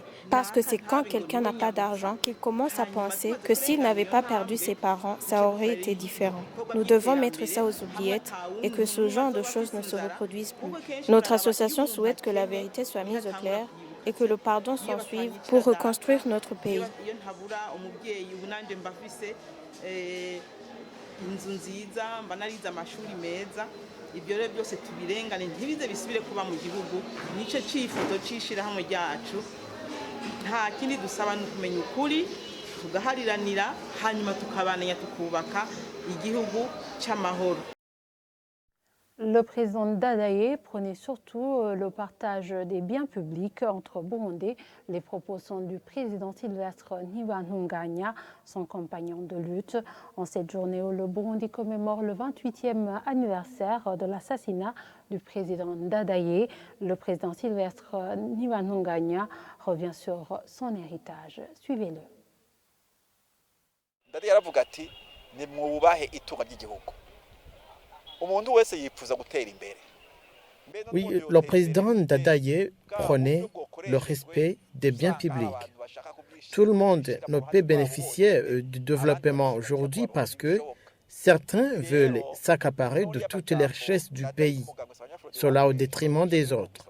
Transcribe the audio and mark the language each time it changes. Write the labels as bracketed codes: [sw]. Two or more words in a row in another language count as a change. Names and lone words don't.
[fr] Parce que c'est quand quelqu'un n'a pas d'argent qu'il commence à penser que s'il n'avait pas perdu ses parents, ça aurait été différent. Nous devons mettre ça aux oubliettes et que ce genre de choses ne se reproduisent plus. Notre association souhaite que la vérité soit mise au clair et que le pardon s'en suive pour reconstruire notre pays. [rn] Ibyo rero byose tubirengane ntibize bisubire kuba mu gihugu nico cifuzo cishirahamwe ryacu nta kindi dusaba no kumenya ukuri tugahariranira hanyuma tukabananya tukubaka igihugu cy'amahoro. [fr] Le président Dadaye prônait surtout le partage des biens publics entre Burundais. Les propos sont du président Sylvestre Ntibantunganya, son compagnon de lutte. En cette journée où le Burundi commémore le 28e anniversaire de l'assassinat du président Dadaye, le président Sylvestre Ntibantunganya revient sur son héritage. Suivez-le. [rn] Dadaye aravuga ati nimwubahe itunga ry'igihugu. [fr] Oui, le président Dadaye prônait le respect des biens publics. Tout le monde ne peut bénéficier du développement aujourd'hui parce que certains veulent s'accaparer de toutes les richesses du pays, cela au détriment des autres.